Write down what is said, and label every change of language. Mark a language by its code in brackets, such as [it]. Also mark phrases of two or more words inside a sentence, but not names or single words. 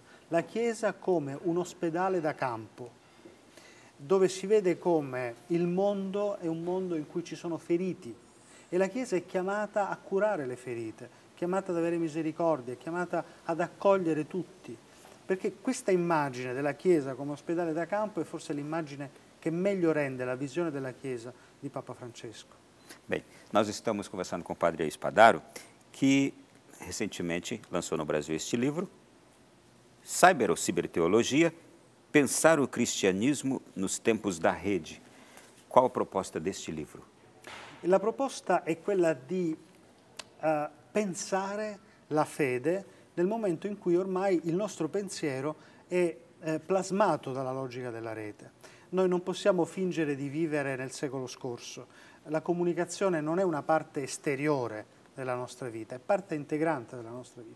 [it] La Chiesa come un ospedale da campo, dove si vede come il mondo è un mondo in cui ci sono feriti e la Chiesa è chiamata a curare le ferite, chiamata ad avere misericordia, è chiamata ad accogliere tutti, perché questa immagine della Chiesa come ospedale da campo è forse l'immagine che meglio rende la visione della Chiesa di Papa Francesco. [pt] Bem, nós estamos conversando com o Padre Spadaro, que recentemente lançou no Brasil este livro, Cyber ou Ciberteologia, Pensar o cristianismo nos tempos da rede. Qual a proposta deste livro? [it] La proposta è quella di pensare la fede nel momento in cui ormai il nostro pensiero è plasmato dalla logica della rete. Noi non possiamo fingere di vivere nel secolo scorso. La comunicazione non è una parte esteriore della nostra vita, è parte integrante della nostra vita.